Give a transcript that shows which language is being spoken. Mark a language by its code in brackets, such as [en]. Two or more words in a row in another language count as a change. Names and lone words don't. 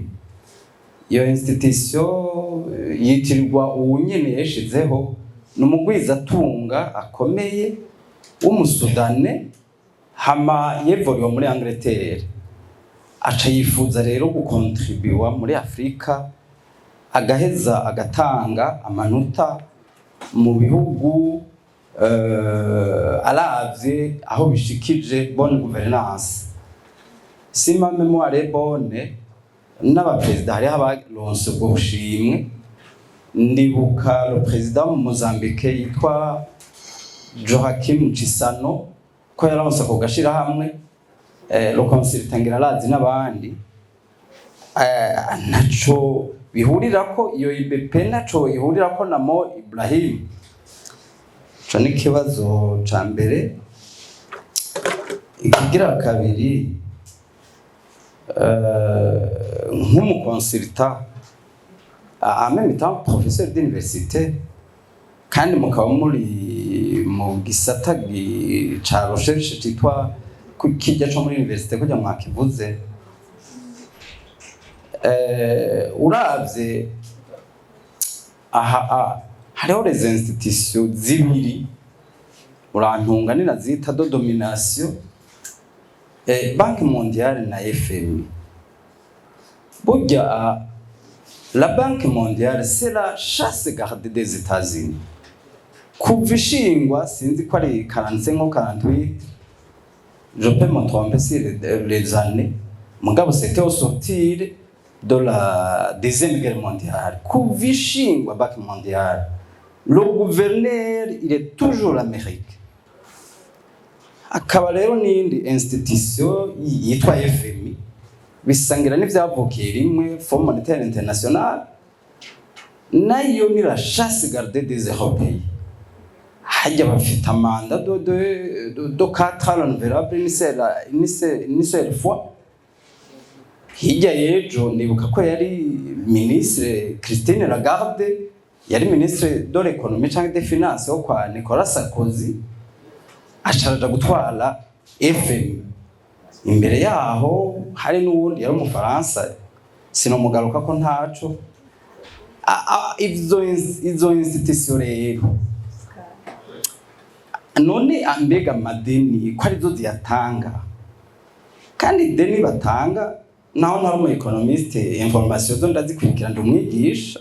[rn] Iyo institution yitirirwa uwu nyene yashizeho n'umugwizatunga akomeye w'umusudane, hama yevuriwe muri Angleterre, aca yifuza rero gukontribuwa muri Afrika, agaheza agatanga amanota mu bihugu aravye aho bishikije [fr] bonne gouvernance. Si ma mémoire est bonne, [rn] n'abaperezida hariho abaronse ubwo bushimwe. Ndibuka [fr] le président [rn] mu Mozambique yitwa Joaquim Chissano ko yaronse ako gashirahamwe, [fr] le consultant [rn] ngirarazi n'abandi. Naco bihurirako iyo IBP, naco ihurirako na Mo Ibrahim. Ico ni ikibazo ca mbere. Ikigira kabiri, nk'umuconsultant [fr] en même temps professeur d'université, [rn] kandi mukaba muri mu gisata ca recherche citwa kijya co muri université kujya mwakivuze. Uravye hariho [fr] les institutions [rn] zibiri urantunganira zita [fr] de domination, [rn] Banque mondiale na FMI. [fr] Burya la Banque mondiale c'est la chasse gardée des États-Unis. [rn] Kuva ishingwa sinzi ko ari [fr] 45 ou 48, je peux me tromper sur les années, mugabo c'était au sortir de la deuxième guerre mondiale. [rn] Kuva ishingwa [fr] Banque mondiale, le gouverneur il est toujours l'Amérique. [rn] Akaba rero n'indi institution yitwa FMI bisangira n'ivyavukiye rimwe, [fr] Fonds monétaire international, [rn] nayo ni [fr] la chasse gardée des Européens. [rn] Hajya bafite amanda [fr] de 4 ans renouvelable une seule fois. [rn] Hirya yejo nibuka ko yari ministre Christine Lagarde, yari [fr] ministre de l'économie [rn] cyangwa [fr] des finances [rn] yo kwa Nicolas Sarkozy, asharaja gutwara FMI. Imbere yaho hari n'uwundi yari umufaransa, sinomugaruka ko ntaco. Izo institution rero none ambega madeni ko arizo ziyatanga, kandi deni batanga naho nari umu economiste, information zo ndazikurikira ndi umwigisha.